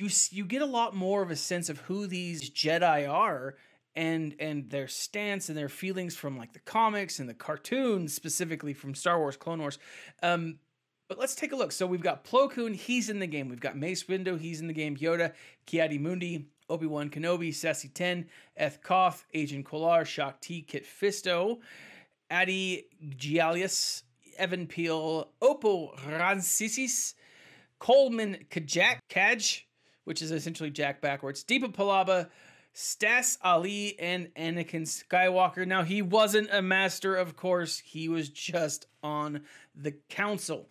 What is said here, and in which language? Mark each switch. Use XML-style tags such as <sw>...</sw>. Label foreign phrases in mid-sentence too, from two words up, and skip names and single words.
<en>You get a lot more of a sense of who these Jedi are and their stance and their feelings from like the comics and the cartoons, specifically from Star Wars, Clone Wars. But let's take a look. So we've got Plo Koon, he's in the game. We've got Mace Windu, he's in the game. Yoda, Ki-Adi-Mundi, Obi-Wan Kenobi, Saesee Tiin, Eth Koth, Agen Kolar, Shaak Ti, Kit Fisto, Adi Gialius, Evan Peel, Oppo Rancisis, Coleman Kaj, which is essentially Jack backwards, Deepa Palaba, Stas Ali, and Anakin Skywalker. Now, he wasn't a master, of course. He was just on the council.</en>